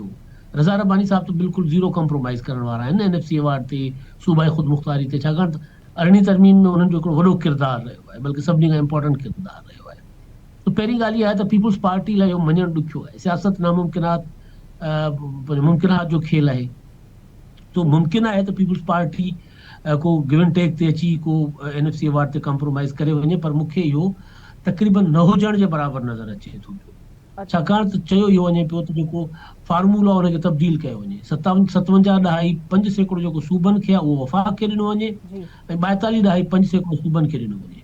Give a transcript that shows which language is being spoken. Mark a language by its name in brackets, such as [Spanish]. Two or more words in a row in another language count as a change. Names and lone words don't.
[Sindhi] रज़ा रब्बानी साहब त बिल्कुलु [English] zero compromise [Sindhi] करण वारा आहिनि NFC अवार्ड ते, सूबाई ख़ुदि मुख़्तारी ते, छाकाणि त 18वीं तरमीम में उन्हनि जो हिकिड़ो वॾो किरदारु रहियो आहे, बल्कि सभिनी खां इम्पोर्टेंट किरदारु रहियो आहे। त पहिरीं ॻाल्हि इहा आहे त पीपुल्स पार्टी लाइ इहो मञणु ॾुखियो आहे। सियासत नामुमकिनात मुमकिनात जो खेल आहे। तो मुमकिन आहे त पीपुल्स पार्टी को [English] give and take [Sindhi] ते अची को NFC अवार्ड ते कॉम्प्रोमाइज़ करे वञे, पर मूंखे इहो तक़रीबन न हुजण जे बराबरि नज़र अचे थो पियो। छाकाणि त चयो इहो वञे पियो त जेको फार्मूला उनखे तब्दील कयो वञे, 57.5% जेको सूबनि खे आहे उहो वफ़ाक़ खे ॾिनो वञे ऐं 42.5% सूबनि खे ॾिनो वञे।